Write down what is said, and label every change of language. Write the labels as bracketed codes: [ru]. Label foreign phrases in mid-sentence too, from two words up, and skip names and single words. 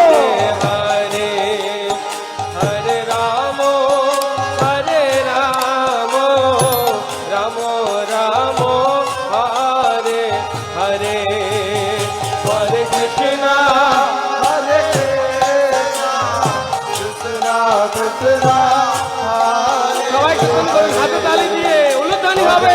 [sa] हरे, हरे रामो, हरे रामो, रामो रामो, हरे हरे, हरे कृष्ण, हरे कृष्ण, कृष्ण कृष्ण, [bn] সবাই কীর্তন করুন হাতে তালি দিয়ে উলুধ্বনি হবে।